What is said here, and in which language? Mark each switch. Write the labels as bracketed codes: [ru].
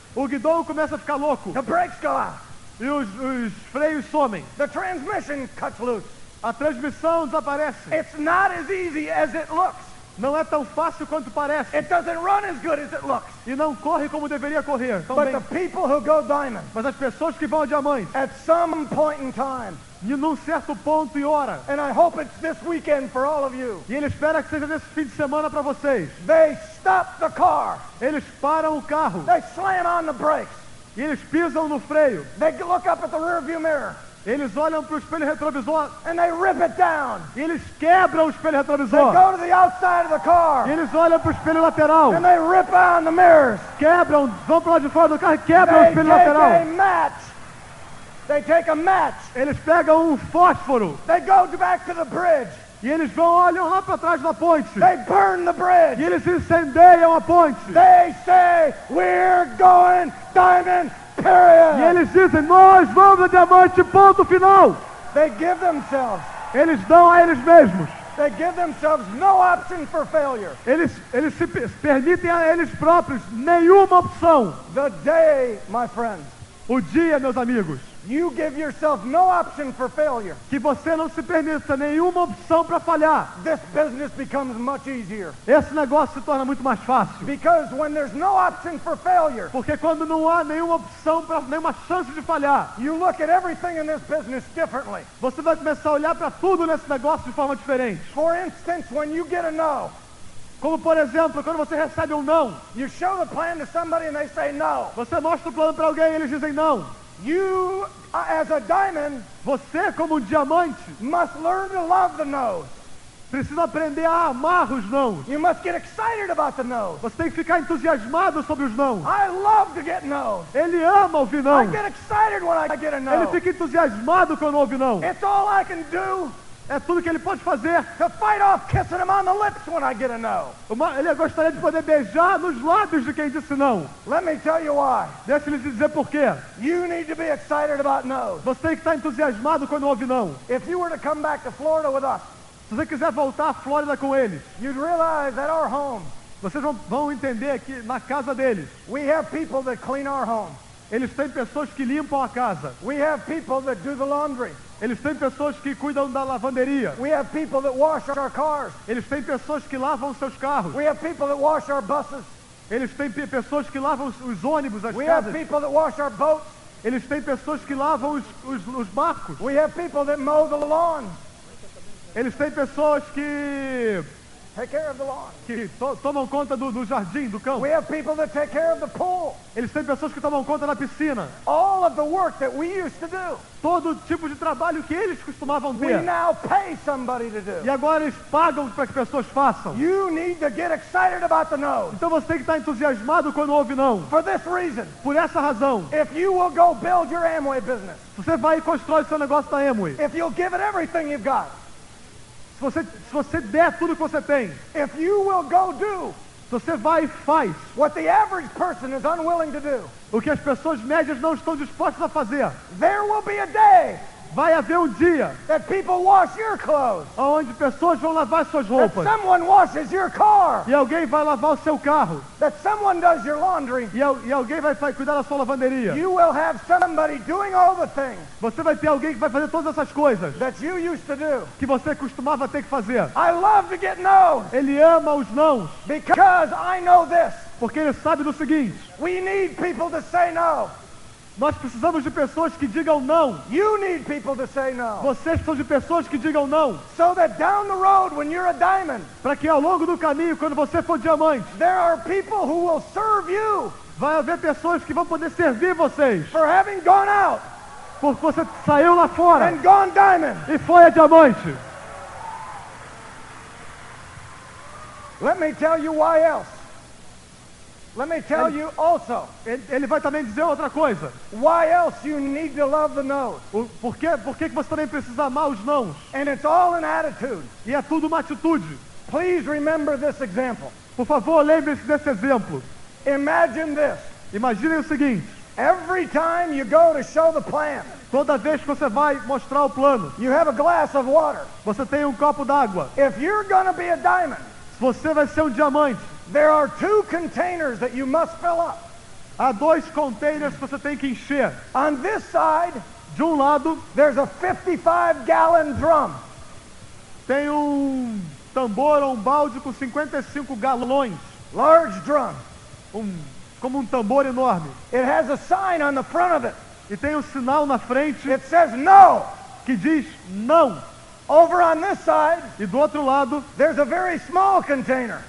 [pt] O guidão começa a ficar louco. [en] The brakes go out. [pt] E os freios somem. [en] The transmission cuts loose. [pt] A transmissão desaparece. [en] It's not as easy as it looks. [pt] Não é tão fácil quanto parece. [en] It doesn't run as good as it looks. [pt] E não corre como deveria correr. [en] But [pt] Também. [en] the people who go diamond, [pt] Mas as pessoas que vão a diamante, [en] at some point in time, [pt] e num certo ponto e hora, [en] and I hope it's this weekend for all of you, [pt] e ele espera que seja nesse fim de semana para vocês, [en] they stop the car. [pt] eles param o carro [en] They slam on the brakes. [pt] e eles pisam no freio. [en] They look up at the rearview mirror [pt] Eles olham para o espelho retrovisor [en] and they rip it down. [pt] e eles quebram o espelho [en] They [pt] retrovisor. [en] go to the outside of the [pt] E [en] car [pt] eles olham para o espelho lateral, [en] and they rip on the mirrors. [pt] quebram, vão para lá de fora do carro e quebram o [en] They [pt] espelho [en] take a [pt] lateral. [en] match. They take a match. [pt] Eles pegam um fósforo [en] They go back to the bridge. [pt] e eles olham lá para trás da ponte. [en] They burn the [pt] E [en] bridge. [pt] eles incendeiam a ponte. [en] They say, we're going diamond, [pt] E [en] period. [pt] eles dizem, nós vamos a diamante, ponto final. [en] They give themselves. [pt] Eles dão a eles mesmos. [en] They give themselves no option for failure. [pt] Eles se permitem a eles próprios nenhuma opção. [en] The day, my friends, [pt] O dia, meus amigos, [en] you give yourself no option for failure, [pt] que você não se permita nenhuma opção para falhar, [en] this business becomes much easier. [pt] esse negócio se torna muito mais fácil. [en] Because when there's no option for failure, [pt] Porque quando não há nenhuma opção, nenhuma chance de falhar, [en] you look at everything in this business differently. [pt] você vai começar a olhar para tudo nesse negócio de forma diferente. [en] For instance, when you get a no, [pt] Como, por exemplo, quando você recebe um não, [en] you show the plan to somebody and they say no. [pt] você mostra o plano para alguém e eles dizem não. [en] You, as a diamond, [pt] Você, como um diamante, [en] must learn to love the no's. [pt] precisa aprender a amar os nãos. [en] You must get excited about the no's. [pt] Você tem que ficar entusiasmado sobre os nãos. [en] I love to get no's. [pt] Ele ama ouvir [en] I [pt] não. [en] get excited when I get a [pt] Ele [en] no. [pt] fica entusiasmado quando ouve não. [en] It's all I can do [pt] É tudo que ele pode fazer. [en] to fight off kissing him on the lips when I get a no. [pt] Ele gostaria de poder beijar nos lábios de quem disse não. [en] Let me tell you why. [pt] Deixa ele dizer por quê. [en] You need to be excited about no's. [pt] Você tem que estar entusiasmado quando ouve não. [en] If you were to come back to Florida with us, [pt] Se você quiser voltar à Flórida com eles, [en] you'd realize at our home, [pt] vocês vão entender que na casa deles, [en] we have people that clean our home. [pt] eles têm pessoas que limpam a casa. [en] We have people that do the laundry. [pt] Eles têm pessoas que cuidam da lavanderia. [en] We have people that wash our cars. [pt] Eles têm pessoas que lavam seus carros. [en] We have people that wash our buses. [pt] Eles têm pessoas que lavam os ônibus, as [en] We have [pt] casas. [en] people that wash our boats. [pt] Eles têm pessoas que lavam os barcos. [en] We have people that mow the lawn. [pt] Eles têm pessoas que [en] Take care of the lawn. [pt] tomam conta do jardim, do campo. [en] We have people that take care of the pool. [pt] Eles têm pessoas que tomam conta da piscina. [en] All of the work that we used to do, [pt] Todo tipo de trabalho que eles costumavam [en] we [pt] ter. [en] now pay somebody to [pt] E [en] do. [pt] agora eles pagam para que pessoas façam. [en] You need to get excited about the no's. [pt] Então você tem que estar entusiasmado quando ouve não. [en] For this reason, [pt] Por essa razão, [en] if you will go build your Amway business, [pt] você vai e constrói o seu negócio da Amway. [en] if you'll give it everything you've got, [pt] Se você der tudo que você tem, [en] if you will go do [pt] Se você vai e faz [en] what the average person is unwilling to do, [pt] o que as pessoas médias não estão dispostas a fazer, [en] there will be a day [pt] vai haver um dia [en] that people wash your clothes, [pt] onde pessoas vão lavar suas [en] that [pt] roupas. [en] someone washes your car, [pt] E alguém vai lavar o seu carro. [en] that someone does your laundry. [pt] E alguém vai cuidar da sua lavanderia. [en] You will have somebody doing all the things [pt] Você vai ter alguém que vai fazer todas essas coisas [en] that you used to do. [pt] que você costumava ter que fazer. [en] I love to get no's [pt] Ele ama os nãos, [en] because I know this. [pt] porque ele sabe do seguinte: [en] We need people to say no. [pt] nós precisamos de pessoas que digam não. [en] You need people to say no. [pt] Vocês precisam de pessoas que digam não. [en] So that down the road when you're a diamond, [pt] Para que ao longo do caminho, quando você for diamante, [en] there are people who will serve you [pt] vai haver pessoas que vão poder servir vocês. [en] for having gone out [pt] Porque você saiu lá fora [en] and gone diamond. [pt] e foi a diamante. [en] Let me tell you why else. Let me tell you also [pt] Ele vai também dizer outra coisa. [en] why else you need to love the no's. [pt] Por que você também precisa amar os nãos? [en] And it's all an attitude. [pt] E é tudo uma atitude. [en] Please remember this example. [pt] Por favor, lembre-se desse exemplo. [en] Imagine this. [pt] Imaginem o seguinte: [en] Every time you go to show the plan, [pt] toda vez que você vai mostrar o plano, [en] you have a glass of water. [pt] você tem um copo d'água. [en] If you're going to be a diamond, [pt] Você vai ser um diamante. [en] there are 2 containers that you must fill up. [pt] Há 2 containers que você tem que encher. [en] On this side, [pt] De um lado, [en] there's a 55-gallon drum. [pt] tem um tambor ou um balde com 55 galões. [en] Large drum. [pt] Como um tambor enorme. [en] It has a sign on the front of it. [pt] E tem um sinal na frente [en] It says no. [pt] que diz não. [en] Over on this side, [pt] E do outro lado, [en] there's a very small container.